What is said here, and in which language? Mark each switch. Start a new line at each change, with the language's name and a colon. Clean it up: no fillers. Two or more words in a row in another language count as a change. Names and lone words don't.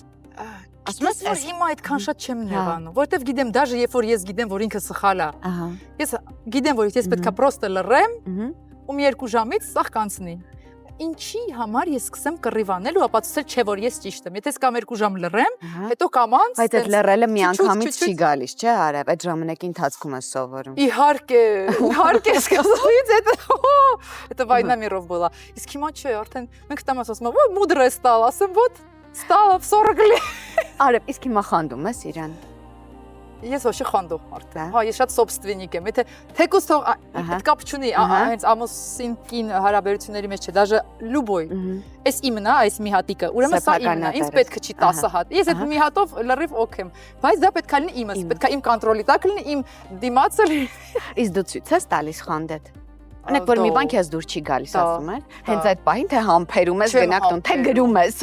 Armenian: Ասում ես որ հիմա այդքան շատ չեմ նեղանում, որովհետև գիտեմ, դաժե երբ որ ես գիտեմ, որ ինքը սխալ է։ Ես գիտեմ, որ ես պետքա պրոստը լռեմ ու մի 2 ժամից սաղ կանցնի։ Ինչի համար ես սկսեմ կռիվանել ու ապացուցել չէ որ ես ճիշտ եմ։ Եթե կամ 2 ժամ լռեմ, հետո կամանց։ Բայց այդ լռելը միանգամից չի գալիս, չէ՞ Արև, այդ ժամանակի ընթացքում ես սովորում։ Իհարկե, սկզբից
Russian: это война миров была։
Armenian: Իսկ հիմա չէ, արդեն մենք տամ ասում եմ, մուդր է ստալ, ասեմ,
Russian: вот стало в 40 лет։
Armenian: Արև, իսկ հիմա խանդում ես իրան։ Ես ոչի խանդող արդեն։ Հա, ես շատ собственник եմ։ Եթե թեկուզ թող այդ կապ չունի, հենց ամուսին կին հարաբերությունների մեջ չէ,
Russian: даже любой։
Armenian: Այս իմն է, այս մի հատիկը։ Ուրեմն սա իմն է, ինձ պետք չի 10 հատ։ Ես այդ մի հատով լրիվ օք եմ։ Բայց դա պետք է լինի իմս, պետք է իմ կոնտրոլի տակ լինի, իմ դիմացը լինի։ Իսկ դու ցույց ես տալիս խանդդ։ Անեք որ մի բան քեզ դուր չի գալիս, ասում ես։ Հենց այդ պահին թե համբերում ես գնաք տուն, թե գրում ես։